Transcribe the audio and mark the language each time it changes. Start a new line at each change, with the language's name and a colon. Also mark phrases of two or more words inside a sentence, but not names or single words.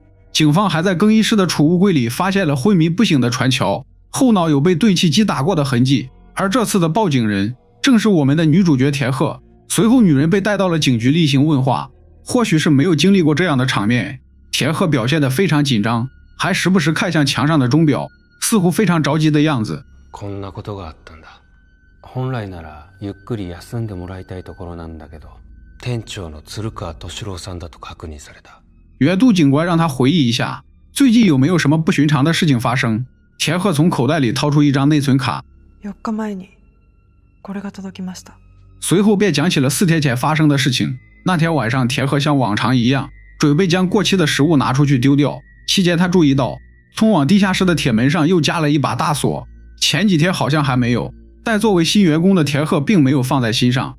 Chinese: 警方还在更衣室的储物柜里发现了昏迷不醒的传乔，后脑有被钝器击打过的痕迹。而这次的报警人正是我们的女主角田鹤。随后女人被带到了警局例行问话，或许是没有经历过这样的场面，田鹤表现得非常紧张，还时不时看向墙上的钟表，似乎非常着急的样子。
Japanese: こんなことがあったんだ。本来ならゆっくり休んでもらいたいところなんだけど、店長の鶴川敏郎さんだと確認された。
Chinese: 原都警官让他回忆一下，最近有没有什么不寻常的事情发生。田鹤从口袋里掏出一张内存卡。
Japanese: 4 日前にこれが届きました。
Chinese: 随后便讲起了4天前发生的事情。那天晚上，田鹤像往常一样，准备将过期的食物拿出去丢掉。期间他注意到，通往地下室的铁门上又加了一把大锁，前几天好像还没有，但作为新员工的田鹤并没有放在心上。